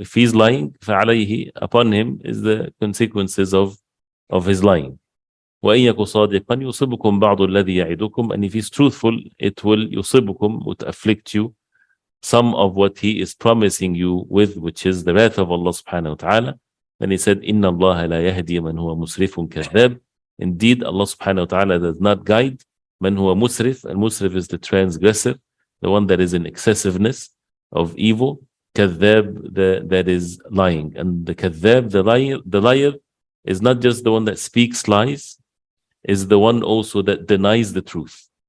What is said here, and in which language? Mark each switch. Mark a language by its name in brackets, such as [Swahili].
[English] If he's lying, فَعَلَيْهِ, upon him is the consequences of his lying. [Arabic] وَإِن يَكُ صَادِقًا يُصِبُكُمْ بَعْضُ الَّذِي يَعِدُكُمْ. [English] And if he's truthful, it will يُصِبُكُمْ, would afflict you some of what he is promising you with, which is the wrath of Allah subhanahu wa ta'ala. Then he said, [Arabic] إِنَّ اللَّهَ لَا يَهْدِي مَنْ هُوَ مُسْرِفٌ كَذَّابٌ. [English] Indeed, Allah subhanahu wa ta'ala does not guide [Arabic] man huwa musrif. [English] And musrif is the transgressor, the one that is in excessiveness of evil. Kadhab, that is lying. And the kadhab, the liar is not just the one that speaks lies, is the one also that denies the truth.